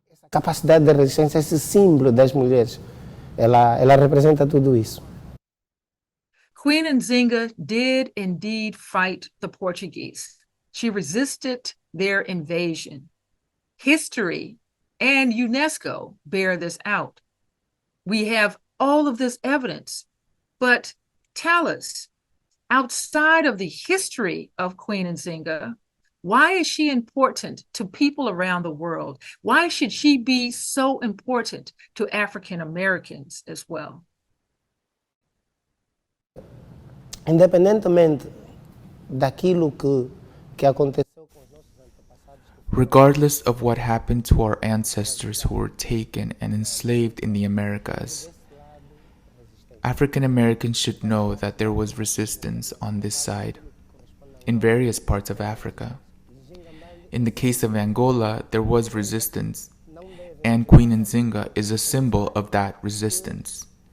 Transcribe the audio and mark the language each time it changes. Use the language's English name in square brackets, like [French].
[Portuguese] Capacidade de resistência, esse símbolo das mulheres, ela representa tudo isso. [English] Queen Nzinga did indeed fight the Portuguese. She resisted their invasion. History and UNESCO bear this out. We have all of this evidence, but tell us, outside of the history of Queen Nzinga, why is she important to people around the world? Why should she be so important to African Americans as well? [Portuguese] Independentemente daquilo que aconteceu com os nossos antepassados. [English] Regardless of what happened to our ancestors who were taken and enslaved in the Americas, African Americans should know that there was resistance on this side, in various parts of Africa. In the case of Angola, there was resistance, and Queen Nzinga is a symbol of that resistance.